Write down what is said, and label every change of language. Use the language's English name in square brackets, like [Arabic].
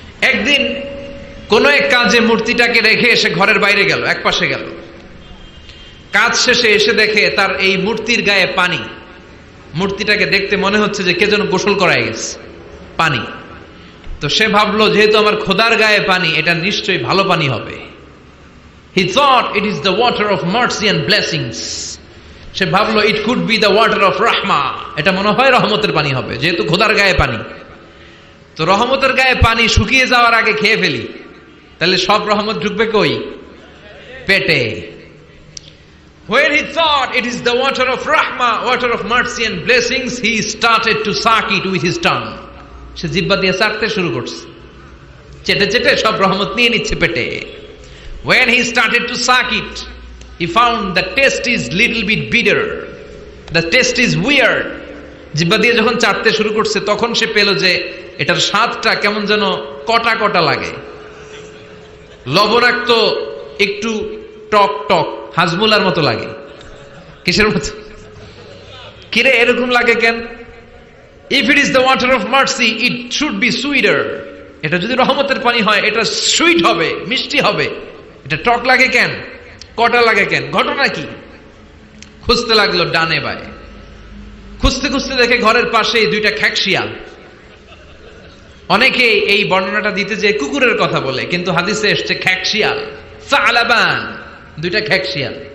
[Bangla] একদিন কোন এক কাজে মূর্তিটাকে রেখে এসে ঘরের বাইরে গেল, এক পাশে গেল। কাজ শেষে এসে দেখে তার এই মূর্তির গায়ে পানি। মূর্তিটাকে দেখতে মনে হচ্ছে যে কে যেন গোসল করায় গেছে, পানি। তো সে ভাবলো যেহেতু আমার খোদার গায়ে পানি, এটা নিশ্চয়ই ভালো পানি হবে। [English] He thought it is the water of mercy and blessings. [Bangla] সে ভাবলো [English] it could be the water of rahma. [Bangla] এটা মনে হয় রহমতের পানি হবে, যেহেতু খোদার গায়ে পানি। তো রহমতের গায়ে পানি শুকিয়ে যাওয়ার আগে খেয়ে ফেলি, তাহলে সব রহমত ঢুকবে কই? পেটে। [English] When he thought it is the water of rahmah, water of mercy and blessings, he started to suck it with his tongue. [Bangla] সে জিহ্বা দিয়ে চাটতে শুরু করছে, চেটে চেটে সব রহমত নিয়ে নিচ্ছে পেটে। [English] When he started to suck it, he found the taste is little bit bitter. The taste is weird. [Bangla] জিহ্বা দিয়ে যখন চাটতে শুরু করছে তখন সে পেল যে এটার স্বাদটা কেমন যেন কটা কটা লাগে, লবণাক্ত, একটু টক টক, হাজমুলার মতো লাগে। কিসের মতো? কিরে এরকম লাগে কেন? [English] If it is the water of mercy, it should be sweeter. [Bangla] এটা যদি রহমতের পানি হয় এটা সুইট হবে, মিষ্টি হবে। এটা টক লাগে কেন, কটা লাগে কেন, ঘটনা কি? খুঁজতে লাগলো ডানে বায়ে, খুঁজতে খুঁজতে দেখে ঘরের পাশে দুইটা খ্যাকশিয়াল। অনেকে এই বর্ণনাটা দিতে যে কুকুরের কথা বলে, কিন্তু হাদিসে এসছে খ্যাকশিয়াল, সালাবান, দুইটা খ্যাকশিয়াল।